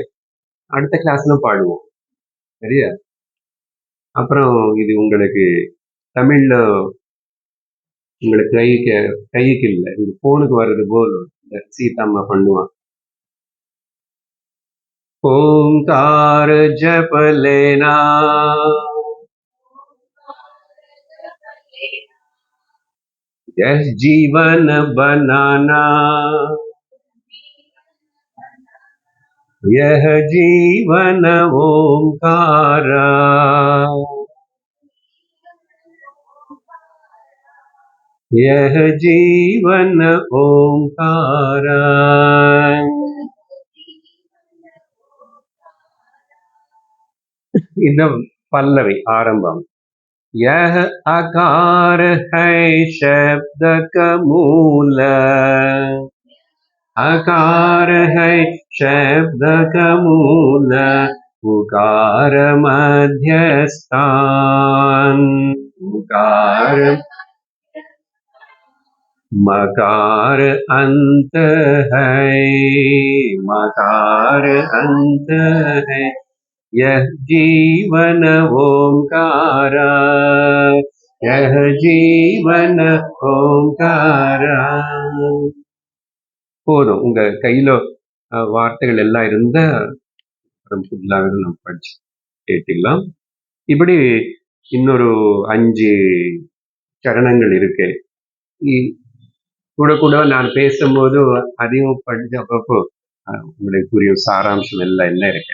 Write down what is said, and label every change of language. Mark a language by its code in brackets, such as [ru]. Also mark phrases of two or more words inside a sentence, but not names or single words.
[ta] அடுத்த கிளாஸ்ல பாடுவோம், சரியா? அப்புறம் இது உங்களுக்கு தமிழ்ல உங்களுக்கு கைக்கு இல்லை, இந்த போனுக்கு வர்றது போல் சீதாம்மா பண்ணுவான். [hi] ओंकार जप लेना यह जीवन बनाना, यह जीवन ओंकारा, यह जीवन ओंकारा. [ta] இந்த பல்லவி ஆரம்பம். [hi] यह आकार है शब्द का मूल, आकार है शब्द का मूल, उकार मध्यस्थान, उकार मकार अंत है, मकार अंत है, यह जीवन ओंकारा, यह जीवन ओंकारा. [ta] போதும், உங்க கையில வார்த்தைகள் எல்லாம் இருந்தா ஃபுல்லாக நம்ம படிச்சு கேட்டுக்கலாம். இப்படி இன்னொரு 5 சரணங்கள் இருக்கு. கூட கூட நான் பேசும்போது அதையும் படிச்சு அப்பப்போ உங்களுக்கு புரியும் சாராம்சம் எல்லாம் என்ன இருக்கு.